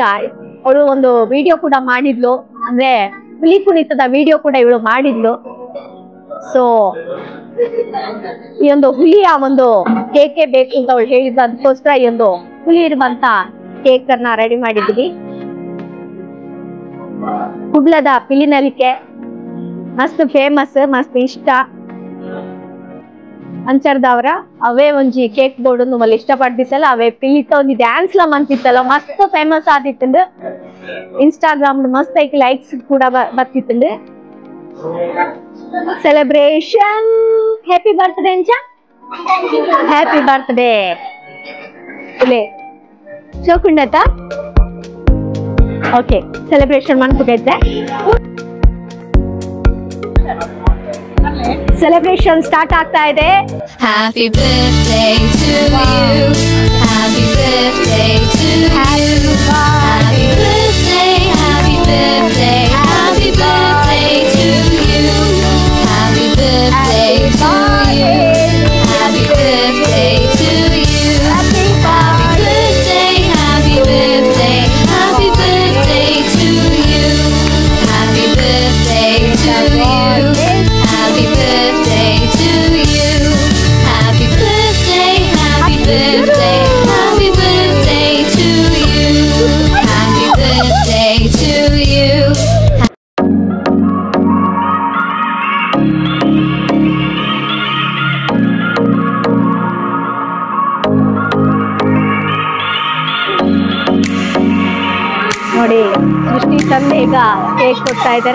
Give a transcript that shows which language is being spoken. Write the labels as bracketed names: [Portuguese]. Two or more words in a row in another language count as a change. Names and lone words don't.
[Kannada] ಅವಳು ಒಂದು ವಿಡಿಯೋ ಕೂಡ ಮಾಡಿದ್ಲು, ಅಂದ್ರೆ ಹುಲಿ ಕುಣಿತದ ವಿಡಿಯೋ ಕೂಡ ಇವಳು ಮಾಡಿದ್ಲು. ಸೊ ಈ ಒಂದು ಹುಲಿಯ ಒಂದು ಕೇಕೆ ಬೇಕು ಅಂತ ಅವಳು ಹೇಳಿದ್ಲು. ಅದಕ್ಕೋಸ್ಕರ ಈ ಒಂದು ಹುಲಿ ಇರುವಂತ ಕೇಕ್ ಅನ್ನ ರೆಡಿ ಮಾಡಿದ್ವಿ. [Tulu] ಹುಬ್ಳದ ಪಿಲಿನಲಿಕೆ ಮಸ್ತ್ ಫೇಮಸ್, ಮಸ್ತ್ ಇಷ್ಟ ಅಂಚರ್ದವ್ರ. ಅವೇ ಒಂಜಿ ಕೇಕ್ ಬೋರ್ಡ್ ಮಲ್ಲಿ ಇಷ್ಟಪಡ್ತಿತ್ತಲ್ಲ, ಅವೇ ಪಿಲಿತ ಒಂದು ಡ್ಯಾನ್ಸ್ ಲ ಮಂತಿತ್ತಲ್ಲ, ಮಸ್ತ್ ಫೇಮಸ್ ಆದಿತ್ತಂದು. ಇನ್ಸ್ಟಾಗ್ರಾಮ್ ಮಸ್ತ್ ಐಕ್ ಲೈಕ್ಸ್ ಕೂಡ ಬರ್ತಿತ್ತಂದು. [English] celebration happy birthday ಅಂಚ, happy birthday [Tulu] ಇಲ್ಲೇ ಚೋಕುಂಡತ. [Kannada] ಓಕೆ, ಸೆಲೆಬ್ರೇಷನ್ ಮಾಡ್ಬಿಟ್ಟೈತೆ. [English] celebration start [Kannada] ಆಗ್ತಾ ಇದೆ. [English] Happy birthday to you. Happy birthday to you. Happy birthday, happy birthday, happy birthday to you. Happy birthday to you. Happy birthday to you. Happy birthday, happy birthday, happy birthday to you. Happy birthday to you. Happy birthday to you. Happy birthday, happy birthday, happy birthday to you. Happy birthday to you. [Kannada] ನೋಡಿ, ಸೃಷ್ಟಿ ತಂದೆ ಈಗ ಕೇಕ್ ಕೊಡ್ತಾ ಇದ್ದಾರೆ.